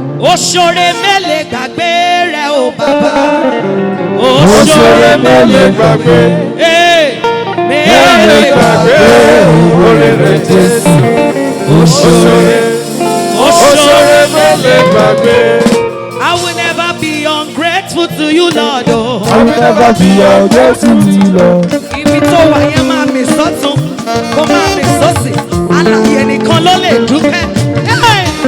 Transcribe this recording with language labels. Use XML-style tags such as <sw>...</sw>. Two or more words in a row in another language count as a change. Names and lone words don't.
<yo>Ó ṣoore mélèé gbàgbé rẹ̀ o bàbá. Ó Ó ṣoore ṣoore mélèé gbàgbé. Ee, Mélèé mélèé gbàgbé gbàgbé. oore rẹ̀ Jésù. Ó ṣoore. Ó Ó ṣoore. ṣoore mélèé gbàgbé.</yo> <en>I will never be ungrateful to you, Lord. Oh. I will never be ungrateful to you, Lord.</en> <yo>Ibi tó wà yẹn máa mì sọ́tún, kó máa mì sósì. Alààyè nìkan ló lè dúpẹ́. Hey!</yo>